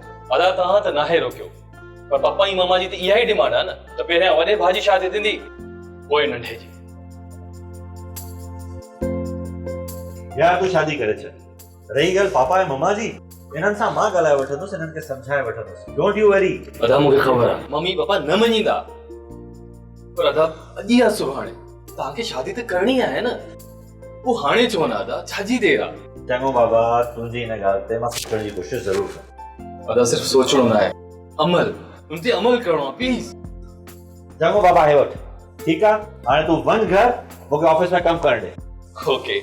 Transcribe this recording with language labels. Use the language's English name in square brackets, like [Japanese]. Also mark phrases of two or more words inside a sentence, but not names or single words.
[Sindhi] अदा तव्हां त नाहे रोकियो, पर पप्पा ऐं मामा जी त इहा ई डिमांड आहे न त पहिरियां वॾे भाउ जी शादी थींदी पोइ नंढे जी। यार तूं शादी करे छॾ। रही ॻाल्हि पापा ऐं मम्मा जी, इन्हनि सां मां ॻाल्हाए वठंदुसि, इन्हनि खे सम्झाए वठंदुसि। [English] don't you worry. [Sindhi] अदा मूंखे ख़बर आहे मम्मी पापा न मञींदा, पर अदा अॼु या सुभाणे तव्हांखे शादी त करणी आहे न, पोइ हाणे चवनि अदा छाजी देरि आहे? चङो बाबा, तुंहिंजी हिन ॻाल्हि ते मां सोचण जी कोशिशि ज़रूरु कंदुमि। अदा सिर्फ़ु सोचणो न आहे, अमल उन ते अमल करणो आहे प्लीज़। चङो बाबा हे वठ, ठीकु आहे हाणे तूं वञ घर, मूंखे ऑफिस में कमु करणु ॾे। ओके